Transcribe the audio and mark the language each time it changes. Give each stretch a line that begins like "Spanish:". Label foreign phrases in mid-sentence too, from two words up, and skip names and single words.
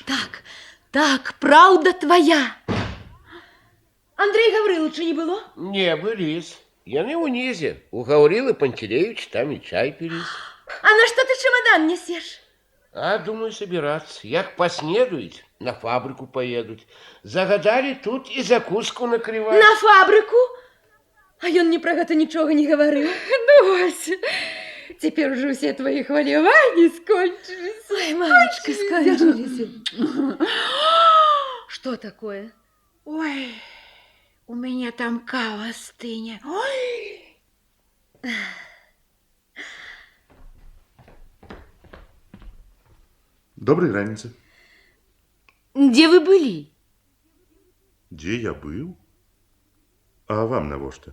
Belarusian: Так, так, праўда твоя.
Russian: Андрей Гавриловича не было?
Belarusian: Не, былись. Яны ўнізе. У Гаврилы Пантелеевич там і чай піліс. А на што ты чемодан несеш?
Russian: А, думаю, собираться.
Belarusian: Як поснедують,
Russian: на фабрику поедут. Загадали тут и закуску накрывать. На фабрику?
Belarusian: А ён мне про гэта нічога не гаварыў. Ну, ось, цяпер ужо ўсе твои хваляванні скончыліся. Ой, мамочка, скончыліся.
Russian: Что такое? Ой, у меня там кава стыне. Ой!
Belarusian: Доброй раніцы. Дзе вы былі? Дзе я быў? А вам навошта?